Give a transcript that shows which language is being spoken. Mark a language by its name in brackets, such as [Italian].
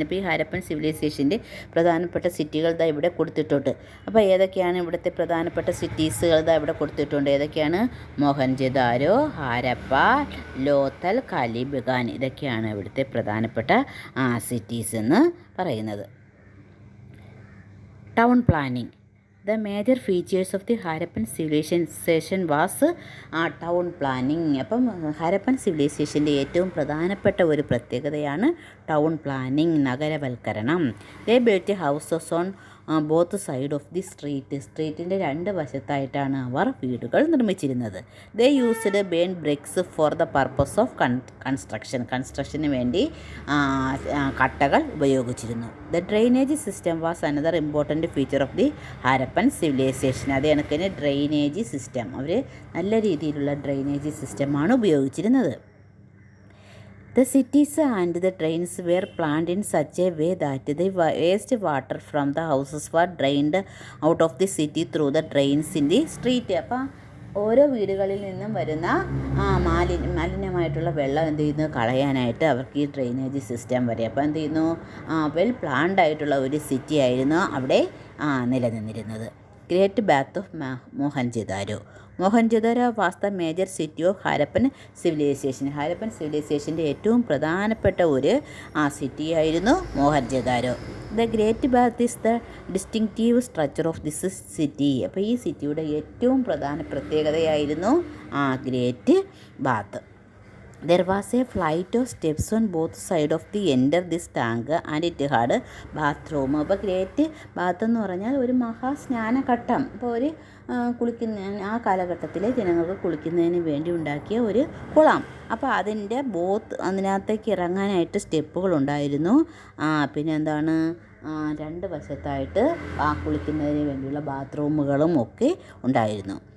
[Malayalam] അപ്പോൾ ഈ ഹാരപ്പൻ സിവിലൈസേഷൻ്റെ പ്രധാനപ്പെട്ട സിറ്റികൾ ഇതാ ഇവിടെ കൊടുത്തിട്ടുണ്ട്. അപ്പോൾ ഏതൊക്കെയാണ് ഇവിടുത്തെ പ്രധാനപ്പെട്ട സിറ്റീസുകൾ ഇതാ ഇവിടെ കൊടുത്തിട്ടുണ്ട്? ഏതൊക്കെയാണ്? മോഹൻജദാരോ, ഹാരപ്പ, ലോത്തൽ, കാലിബഗാൻ. ഇതൊക്കെയാണ് ഇവിടുത്തെ പ്രധാനപ്പെട്ട സിറ്റീസ് എന്ന് പറയുന്നത്. [English] Town planning. The major features of the Harappan civilization was town planning. [Malayalam] അപ്പം ഹാരപ്പൻ സിവിലൈസേഷൻ്റെ ഏറ്റവും പ്രധാനപ്പെട്ട ഒരു പ്രത്യേകതയാണ് town planning, നഗരവൽക്കരണം. [English] They built houses on both side of the സ്ട്രീറ്റിൻ്റെ [Malayalam] 2 വശത്തായിട്ടാണ് അവർ വീടുകൾ നിർമ്മിച്ചിരുന്നത്. [English] they used burn bricks for the purpose of കൺസ്ട്രക്ഷന് [Malayalam] വേണ്ടി കട്ടകൾ ഉപയോഗിച്ചിരുന്നു. [English] The drainage system was another important feature of the Harappan civilization. [Malayalam] അതേ കണക്കിന് ഡ്രെയിനേജ് സിസ്റ്റം, അവർ നല്ല രീതിയിലുള്ള ഡ്രെയിനേജ് സിസ്റ്റമാണ് ഉപയോഗിച്ചിരുന്നത്. [English] The cities and the drains were planned in such a way that the waste water from the houses were drained out of the city through the drains in the street. [Malayalam] അപ്പോൾ ഓരോ വീടുകളിൽ നിന്നും വരുന്ന മാലിന്യമായിട്ടുള്ള വെള്ളം എന്ത് ചെയ്യുന്നു? കളയാനായിട്ട് അവർക്ക് ഈ ഡ്രെയിനേജ് സിസ്റ്റം വരെ. അപ്പോൾ എന്ത് ചെയ്യുന്നു? വെൽ പ്ലാൻഡ് ആയിട്ടുള്ള ഒരു സിറ്റി ആയിരുന്നു അവിടെ നിലനിന്നിരുന്നത്. [English] Great bath of Mohenjodaro. Mohenjodaro was the major city of Harappan civilization. [Malayalam] Harappan സിവിലൈസേഷൻ്റെ ഏറ്റവും പ്രധാനപ്പെട്ട ഒരു സിറ്റി ആയിരുന്നു Mohenjo-daro. [English] The great bath is the distinctive structure of this city. [Malayalam] അപ്പോൾ ഈ സിറ്റിയുടെ ഏറ്റവും പ്രധാന പ്രത്യേകതയായിരുന്നു great bath. [English] There was a flight of steps on both sides of the enter this tank and it had bathroom. [Malayalam] അപ്പോൾ great bath എന്ന് പറഞ്ഞാൽ ഒരു മഹാസ്നാനഘട്ടം. അപ്പോൾ ഒരു കുളിക്കുന്ന ആ കാലഘട്ടത്തിലെ ജനങ്ങൾക്ക് കുളിക്കുന്നതിന് വേണ്ടി ഉണ്ടാക്കിയ ഒരു കുളം. അപ്പോൾ അതിൻ്റെ അതിനകത്തേക്ക് ഇറങ്ങാനായിട്ട് സ്റ്റെപ്പുകളുണ്ടായിരുന്നു. പിന്നെ എന്താണ്, രണ്ട് വശത്തായിട്ട് കുളിക്കുന്നതിന് വേണ്ടിയുള്ള ബാത്റൂമുകളും ഒക്കെ ഉണ്ടായിരുന്നു.